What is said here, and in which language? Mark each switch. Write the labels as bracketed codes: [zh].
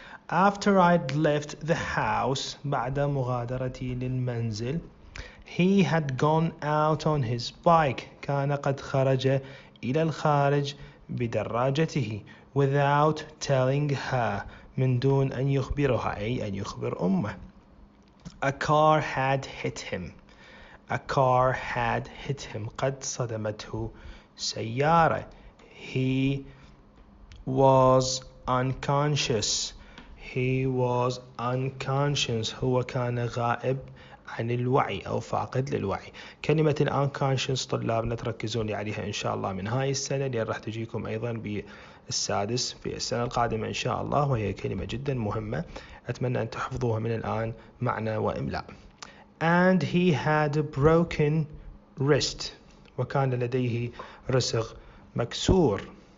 [en] After I'd left the house [ar] بعد مغادرتي للمنزل [en] he had gone out on his bike [ar] كان قد خرج إلى الخارج بدراجته [en] without telling her [ar] من دون أن يخبرها أي أن يخبر أمه. [en] A car had hit him [ar] قد صدمته سيارة. [en] He was unconscious [ar] هو كان غائب عن الوعي أو فاقد للوعي. كلمة unconscious طلابنا تركزون لي عليها إن شاء الله من هاي السنة لأن راح تجيكم أيضا بالسادس في السنة القادمة إن شاء الله، وهي كلمة جدا مهمة أتمنى أن تحفظوها من الآن معنى وإملاء. [en] And he had a broken wrist [ar] وكان لديه رسغ مكسور.